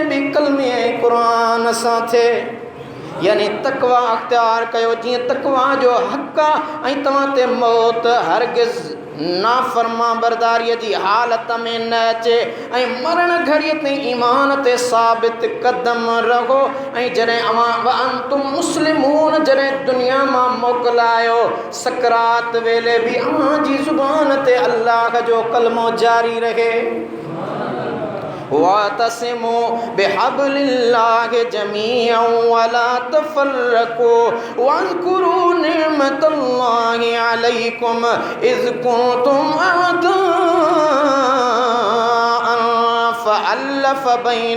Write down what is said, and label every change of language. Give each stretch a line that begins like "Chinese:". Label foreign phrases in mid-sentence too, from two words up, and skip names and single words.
Sindhi: बि कलमे ऐं क़ुरान सां थिए यानी तक़वा अख़्तियार कयो जीअं तक़वा जो हक़ आहे ऐं तव्हां ते मौत हरगिज़ नाफ़रमा बरदारीअ जी हालत में न अचे ऐं मरण घड़ीअ ताईं ईमान ते साबित क़दम रहो ऐं जॾहिं अव्हां
Arabic: أنتم مسلمون
Sindhi: जॾहिं दुनिया मां मोकिलायो सकरात वेले बि अव्हां जी ज़ुबान ते अल्लाह जो कलमो जारी रहे।
Arabic: واعتصموا بحبل الله جميعا ولا تفرقوا واذكروا نعمة الله عليكم إذ كنتم أعداء فألف بين